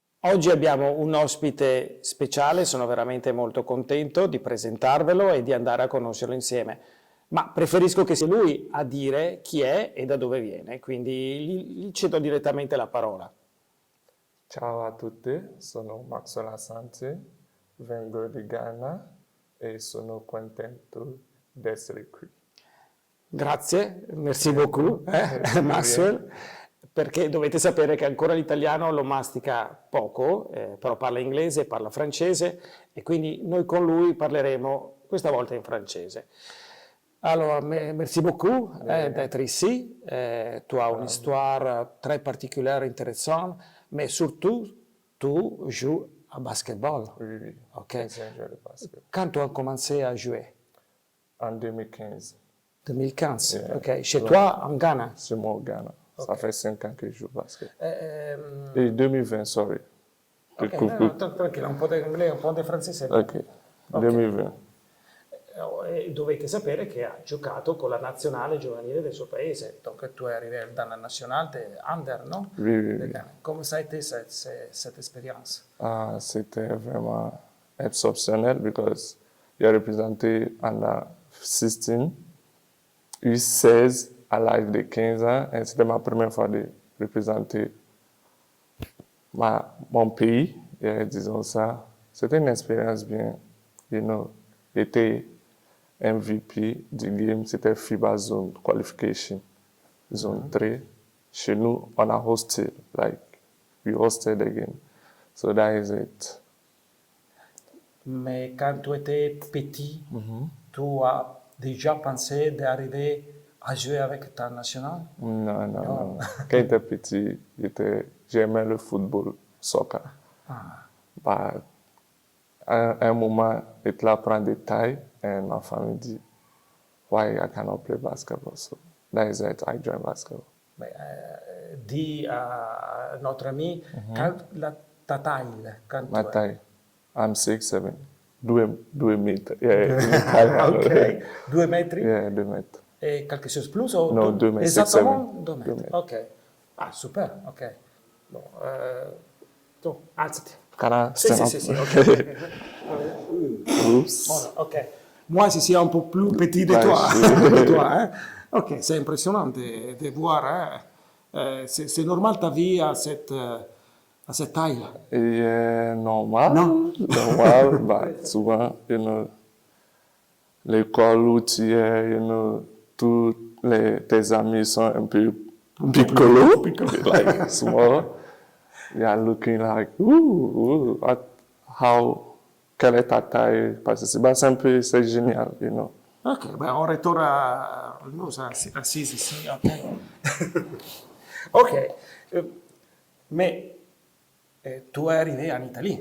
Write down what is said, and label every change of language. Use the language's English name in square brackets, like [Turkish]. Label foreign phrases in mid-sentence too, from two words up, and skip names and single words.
[Italian] Oggi abbiamo un ospite speciale, sono veramente molto contento di presentarvelo e di andare a conoscerlo insieme, ma preferisco che sia lui a dire chi è e da dove viene, quindi gli cedo direttamente la parola. Ciao a tutti, sono Maxwell Asante, vengo di Ghana e sono contento di essere qui. Grazie, [French] merci beaucoup, Maxwell, [Italian] perché dovete sapere che ancora l'italiano lo mastica poco, però parla inglese, parla francese e quindi noi con lui parleremo questa volta in francese. [French] Alors, merci beaucoup d'être ici. Tu as une histoire très particulière, intéressante, mais surtout, tu joues à basketball. Oui, Ok. j'ai joué le basket. Quand tu as commencé à jouer? En 2015. 2015, Yeah. ok. Chez toi, en Ghana? C'est moi au Ghana. Ça fait 5 ans que je joue au basket. Ok, Et 2020, sorry. [Italian] tranquillo, un po' di inglese, un po' di francese. Ok, 2020. E dovete sapere che ha giocato con la nazionale giovanile del suo paese. [French] Donc tu es arrivé dans la nationale de Under, non? Oui, oui, oui. Comment ça a été cette expérience? Ah, c'était vraiment exceptionnel parce qu'il a représenté Under 16, U16 à l'âge de 15 ans et c'était ma première fois de représenter mon pays, et disons ça. C'était une expérience bien, J'étais MVP du game, c'était FIBA Zone Qualification, Zone 3. Chez nous, on a hosted, [English] we hosted the game. So that is it. [French] Mais quand tu étais petit, tu as déjà pensé d'arriver à jouer avec ta nationale? Non. Quand j'étais petit, j'aimais le football, soccer. Bah, à un moment, j'étais là prendre des tailles et ma famille dit, [English] why I cannot play basketball? So that is it, I joined basketball. [French] Dis à notre ami, ta taille, quand Ma tu es... [English] taille, I'm 6'7", 2 mètres. Yeah, [Italian] Ok, 2 metri? [French] Yeah, 2 mètres. E quelque chose plus? O No, 2 mètres. [Italian] Esattamente 6'7". 2 metri. 2 [French] mètres. Ok. Ah, super, ok. Bon, tu, [Italian] alzati. [English] Can I [Italian] Sì, [English] stand [Italian] sì, [English] up? [Italian] sì, ok. Oops. [French] Voilà, ok. Moi, je suis un peu plus petit de Ouais, toi. je- de toi, hein. Ok, c'est impressionnant de voir. Hein. C'est normal ta vie à cette taille-là. Et normal. Non. Normal, bah, souvent, l'école où tu es, tous tes amis sont un peu piccolo, [English] like small. They are looking like, [French] quelle est ta taille? Parce que c'est un peu, c'est génial, Ok, ben on retourne à nous, assise ici, ok. Ok, mais tu es arrivé en Italie.